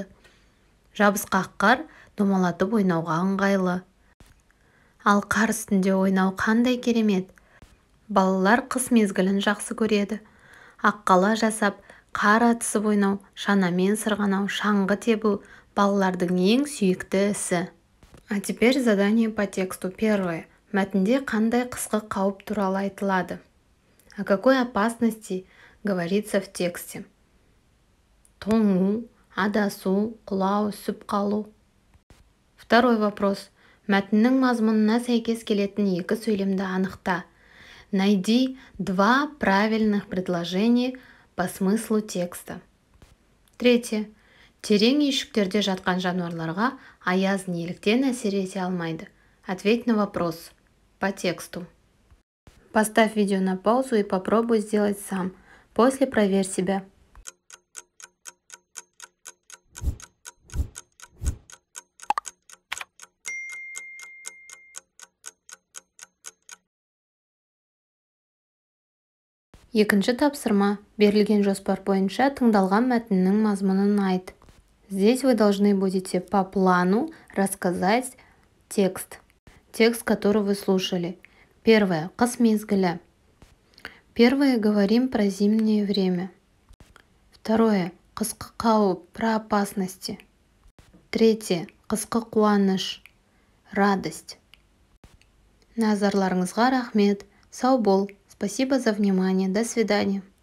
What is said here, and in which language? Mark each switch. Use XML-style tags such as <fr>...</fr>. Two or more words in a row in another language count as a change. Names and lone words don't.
<kk>Жабысқақ қар домалатып ойнауға ыңғайлы. Ал қар үстінде ойнау қандай керемет. Балалар қыс мезгілін жақсы көреді. Аққала жасап, қар атысып ойнау, шанамен сырғанау, шаңғы тебу балалардың ең сүйікті ісі.</kk> <ru>А теперь задание по тексту. Первое.</ru> <kk>Мәтінде қандай қысқы қауіп туралы айтылады?</kk> <ru>О какой опасности говорится в тексте?</ru> <kk>Тоңу, адасу, құлау, үсіп қалу.</kk> <ru>Второй вопрос.</ru> <kk>Мәтіннің мазмұнына сәйкес келетін екі сөйлемді анықта.</kk> <ru>Найди два правильных предложения по смыслу текста. Третье.</ru> <kk>Терең үйшіктерде жатқан жануарларға аяз неліктен әсер ете алмайды?</kk> <ru>Ответь на вопрос по тексту. Поставь видео на паузу и попробуй сделать сам. После проверь себя.</ru> <kk>Екінші тапсырма. Берілген жоспар бойынша тыңдалған мәтіннің мазмұнын айт.</kk> <ru>Здесь вы должны будете по плану рассказать текст. Текст, который вы слушали. Первое.</ru> <kk>Қыс мезгілі.</kk> <ru>Первое. Говорим про зимнее время. Второе.</ru> <kk>Қысқы қауіп,</kk> <ru>про опасности. Третье.</ru> <kk>Қысқы қуаныш, радость. Назарларыңызға рахмет. Сау бол.</kk> <ru>Спасибо за внимание. До свидания.</ru>